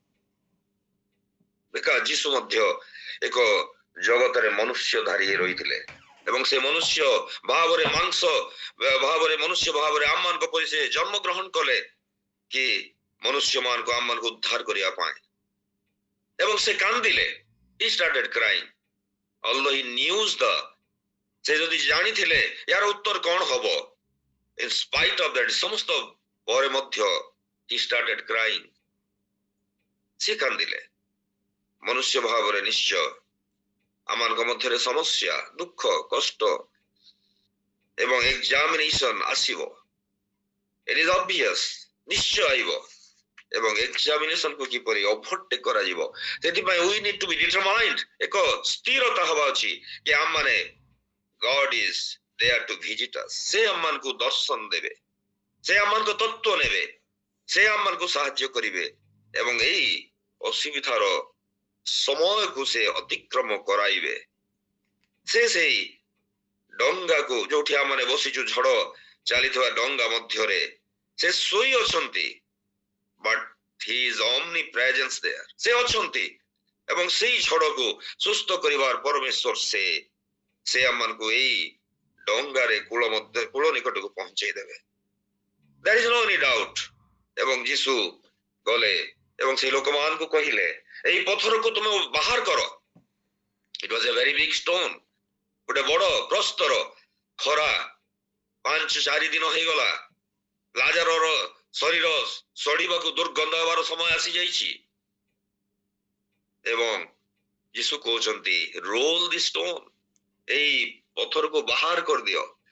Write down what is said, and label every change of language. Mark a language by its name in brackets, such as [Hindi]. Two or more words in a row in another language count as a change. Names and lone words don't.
[Odia] ଦେଖା ଯୀଶୁ ମଧ୍ୟ ଏକ ଜଗତରେ ମନୁଷ୍ୟଧାରୀ ହେଇ ରହିଥିଲେ ଏବଂ ସେ ମନୁଷ୍ୟ ଭାବରେ ମାଂସ ଭାବରେ ମନୁଷ୍ୟ ଭାବରେ ଆମମାନଙ୍କ ପରି ସେ ଜନ୍ମ ଗ୍ରହଣ କଲେ କି ମନୁଷ୍ୟମାନଙ୍କୁ ଆମମାନଙ୍କୁ ଉଦ୍ଧାର କରିବା ପାଇଁ, ଏବଂ ସେ କାନ୍ଦିଲେ। [English] he started crying although he knew [Odia] ସେ ଯଦି ଜାଣିଥିଲେ ୟାର ଉତ୍ତର କଣ ହବ, [English] in spite of that [Odia] ସମସ୍ତ ପରେ ମଧ୍ୟ [English] he started crying, [Odia] ସେ କାନ୍ଦିଲେ। ମନୁଷ୍ୟ ଭାବରେ ନିଶ୍ଚୟ ଆମମାନଙ୍କ ମଧ୍ୟରେ ସମସ୍ୟା, ଦୁଃଖ, କଷ୍ଟ ଏବଂ ଏକ୍ସାମିନେସନ ଆସିବ, [English] it is obvious, [Odia] ନିଶ୍ଚୟ ଆଇବ ଏବଂ ଏକ୍ସାମିନେସନ କୁ କିପରି ଓଭରଟେକ୍ କରାଯିବ ସେଥିପାଇଁ [English] we need to be determined, [Odia] ଏକ ସ୍ଥିରତା ହବା ଅଛି କି ଆମମାନେ [English] God is there to visit us, [Odia] ସେ ଆମମାନଙ୍କୁ ଦର୍ଶନ ଦେବେ, ସେ ଆମମାନଙ୍କୁ ତତ୍ତ୍ୱ ନେବେ, ସେ ଆମମାନଙ୍କୁ ସାହାଯ୍ୟ କରିବେ ଏବଂ ଏଇ ଅସୁବିଧାର ସମୟକୁ ସେ ଅତିକ୍ରମ କରାଇବେ। ସେ ସେଇ ଡଙ୍ଗାକୁ ଯୋଉଠି ଆମମାନେ ବସିଛୁ ଝଡ଼ ଚାଲିଥିବା ଡଙ୍ଗା ମଧ୍ୟରେ ସେ ଶୋଇ ଅଛନ୍ତି, [English] but he is omnipresent there, [Odia] ସେ ଅଛନ୍ତି ଏବଂ ସେଇ ଝଡ଼କୁ ସୁସ୍ଥ କରିବାର ପରମେଶ୍ୱର ସେ ଆମମାନଙ୍କୁ ଏଇ ଡଙ୍ଗାରେ କୂଳ ନିକଟକୁ ପହଞ୍ଚେଇ ଦେବେ, [English] there is no any doubt। [Odia] ଏବଂ ଯୀଶୁ ଗଲେ ଏବଂ ସେଇ ଲୋକମାନଙ୍କୁ କହିଲେ, ଏଇ ପଥରକୁ ତୁମେ ବାହାର କର। [English] it was a very big stone, [Odia] ଗୋଟେ ବଡ଼ ପ୍ରସ୍ତର, ଖରା 5-4 ଦିନ ହେଇଗଲା, ଲାଜରର ଶରୀର ସଢିବାକୁ ଦୁର୍ଗନ୍ଧ ହେବାର ସମୟ ଆସିଯାଇଛି ଏବଂ ଯୀଶୁ କହୁଛନ୍ତି [English] roll the stone, [Odia] ଏଇ ପଥରକୁ ବାହାର କରିଦିଅ।